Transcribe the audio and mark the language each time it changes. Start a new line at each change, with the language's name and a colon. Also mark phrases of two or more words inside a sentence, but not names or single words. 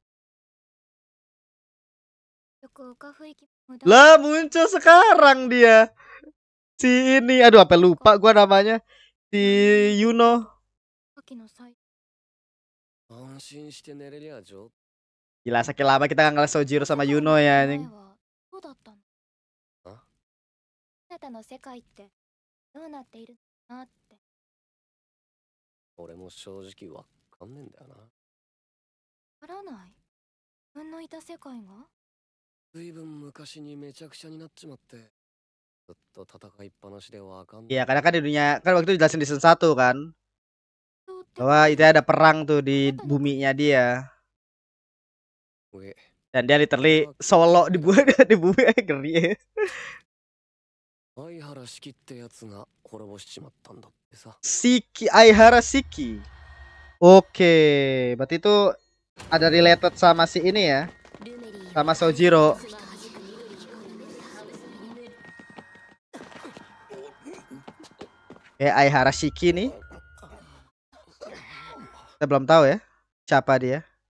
Indonesian: Lah, muncul sekarang dia. Si ini, aduh apa lupa gua namanya. Si Yuno. Gila, sakit lama kita nggak ngeliat Sojiro sama Yuno ya anjing.
Japanese: たの世界ってどうなっているなって。俺も正直わかんねえんだよな。わからない。自分のいた世界がずいぶん昔にめちゃくちゃになっちまって、ずっと戦いっぱなしでわかんない。
Indonesian: Iya, karena kan di dunia kan waktu itu dijelasin di season 1 kan.
Japanese: どうって
Indonesian: Bahwa itu ada perang tuh di buminya dia.
Japanese: 上
Indonesian: Dan dia literally solo di bumi di bumi ngeri ya.
Japanese: 相原式ってやつが滅ぼしちまったんだってさ。
Indonesian: Shiki Aihara Shiki. Oke, berarti itu ada related sama si ini ya. Sama Sojiro. Aihara Shiki nih. Kita belum tahu ya siapa dia.